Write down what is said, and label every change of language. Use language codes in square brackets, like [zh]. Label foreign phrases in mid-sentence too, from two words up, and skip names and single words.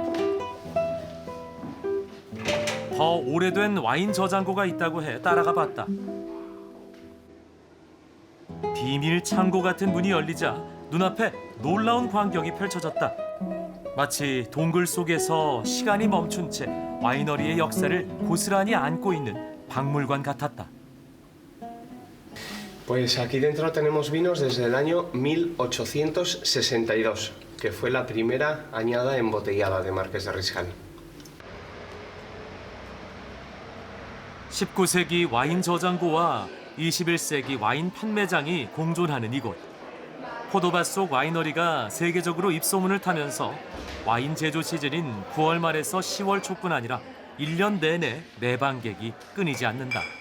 [ko] 더 오래된 와인 저장고가 있다고 해 따라가 봤다. 비밀 창고 같은 문이 열리자 눈앞에 놀라운 광경이 펼쳐졌다. 마치 동굴 속에서 시간이 멈춘 채 와이너리의 역사를 고스란히 안고 있는 박물관 같았다. [es] Pues aquí dentro tenemos vinos desde el año 1862, que fue la primera añada embotellada de Marqués de Riscal. [ko] 19세기 와인 저장고와 21세기 와인 판매장이 공존하는 이곳. 포도밭 속 와이너리가 세계적으로 입소문을 타면서 와인 제조 시즌인 9월 말에서 10월 초뿐 아니라 1년 내내 내방객이 끊이지 않는다.